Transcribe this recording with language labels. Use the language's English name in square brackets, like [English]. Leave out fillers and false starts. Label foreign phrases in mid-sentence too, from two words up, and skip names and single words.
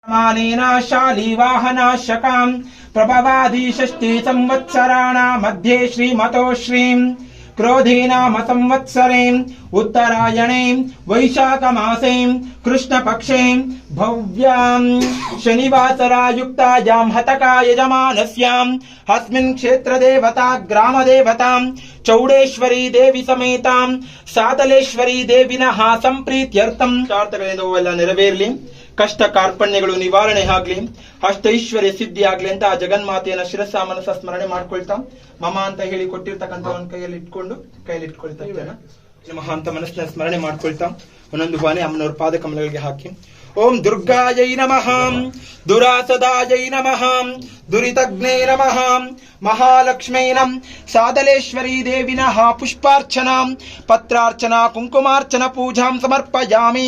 [Sanskrit] मानेन शालीवाहनाशकां प्रभवादि षष्टि संवत्सराणां मध्ये श्रीमतो श्रीं क्रोधीनाम संवत्सरे उत्तरायणे वैशाखमासे कृष्णपक्षे भव्यां शनिवासरायुक्तायां हतका यजमानस्यां अस्मिन् क्षेत्रदेवता ग्रामदेवतां चौडेश्वरी देवी समेतां सातलेश्वरी देविनः संप्रीत्यर्थं [Kannada] ಪ್ರಾರ್ಥನೆಗಳೆಲ್ಲ ನೆರವೇರಲಿ, ಕಷ್ಟ ಕಾರ್ಪಣ್ಯಗಳು ನಿವಾರಣೆ ಆಗ್ಲಿ, ಅಷ್ಟೈಶ್ವರ್ಯ ಸಿದ್ಧಿ ಆಗ್ಲಿ ಅಂತ ಆ ಜಗನ್ಮಾತೆಯನ್ನ ಶಿರಸ ಮನಸ ಸ್ಮರಣೆ ಮಾಡ್ಕೊಳ್ತಾ ಮಮ ಅಂತ ಹೇಳಿ ಕೊಟ್ಟಿರ್ತಕ್ಕಂಥ ಒಂದು ಕೈಯಲ್ಲಿ ಇಟ್ಕೊಳ್ತಾ ನಮಃ ಅಂತ ಮನಸ್ಸಿನ ಸ್ಮರಣೆ ಮಾಡ್ಕೊಳ್ತಾ ಒಂದೊಂದು ಬಾನೆ ಅಮ್ಮನವ್ರ ಪಾದ ಕಮಲಗಳಿಗೆ ಹಾಕಿ [Sanskrit] ಓಂ ದುರ್ಗಾಯೈ ನಮಃ, ದುರಾಸದಾಯೈ ನಮಃ, ದುರಿತಗ್ನೇ ನಮಃ, ಮಹಾಲಕ್ಷ್ಮೈ ನಮಃ, ಸಾದಲೇಶ್ವರಿ ದೇವಿನಃ ಪುಷ್ಪಾರ್ಚನಾಂ ಪತ್ರಾರ್ಚನಾ ಕುಂಕುಮಾರ್ಚನ ಪೂಜಾಂ ಸಮರ್ಪಯಾಮಿ.